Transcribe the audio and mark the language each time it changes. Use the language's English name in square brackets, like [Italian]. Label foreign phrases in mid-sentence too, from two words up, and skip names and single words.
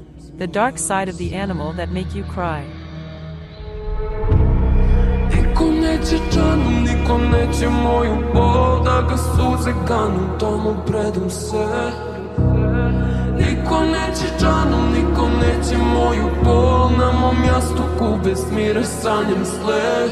[English] the dark side of the animal that make you cry. [Bosnian] Niko neće džanom, niko neće moju bol, da ga suze kanu, tomu predam se. Niko neće džanom, niko neće moju bol, na mom jastuku bez mira sanjam sled.